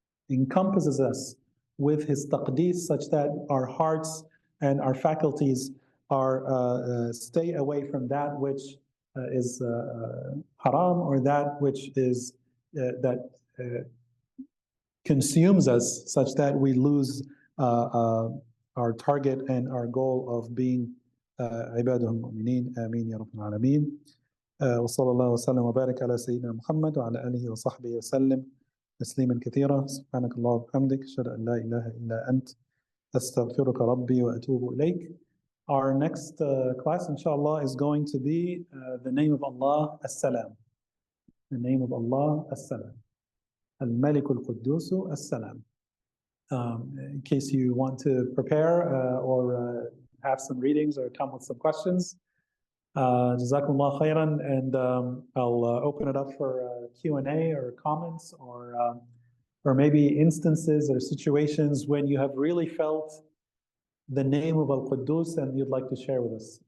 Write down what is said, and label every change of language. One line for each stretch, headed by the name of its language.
English: encompasses us with His taqdees such that our hearts and our faculties are stay away from that which is haram, or that which is that consumes us, such that we lose our target and our goal of being
Arabic: عباده المؤمنين. آمين يا رب العالمين. وصلى الله وسلم وبارك على سيدنا محمد وعلى آله وصحبه وسلم تسليما كثيرا. سبحانك اللهم وبحمدك أشهد أن لا إله إلا أنت أستغفرك ربي وأتوب إليك.
English: Our next class, inshallah, is going to be the name of Allah, As-Salam. The name of Allah, As-Salam. Al-Malik al-Quddus As-Salam. In case you want to prepare or have some readings or come with some questions, Jazakumullah khairan, and I'll open it up for Q&A or comments or maybe instances or situations when you have really felt the name of Al-Quddus and you'd like to share with us.